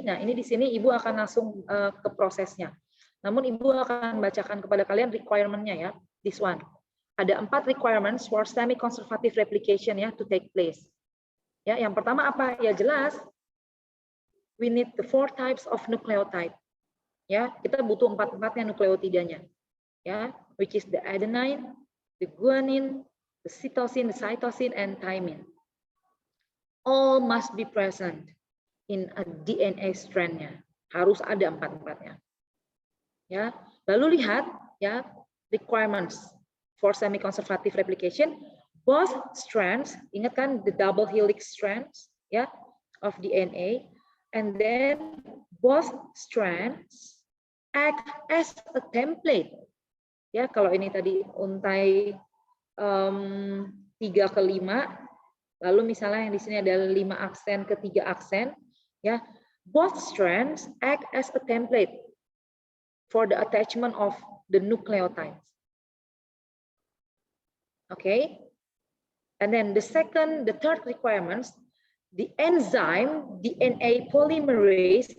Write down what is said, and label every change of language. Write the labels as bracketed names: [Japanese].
[Indonesian] Nah, ini di sini Ibu akan langsung ke prosesnya. Namun Ibu akan bacakan kepada kalian requirement-nya ya. [English] This one. [Indonesian] Ada 4 [English] requirements for semi-conservative replication ya to take place. [Indonesian] Ya, yang pertama apa? Ya jelas. [English] We need the 4 types of nucleotide. [Indonesian] Ya, kita butuh 4-4-nya nukleotidanya. [English] Ya, which is the adenine, the guanine, the cytosine, and thymine. All must be present in a DNA strand-nya. [Indonesian] Harus ada 4-4-nya. Ya, lalu lihat ya [English] requirements for semi-conservative replication. Both strands, [Indonesian] ingat kan [English] the double helix strands ya of DNA, and then both strands act as a template. [Indonesian] Ya, kalau ini tadi untai 3 ke 5, lalu misalnya yang di sini ada 5 aksen ke 3 aksen. [English] Ya, both strands act as a template for the attachment of the nucleotides. Okay, and then the third requirements, the enzyme DNA polymerase.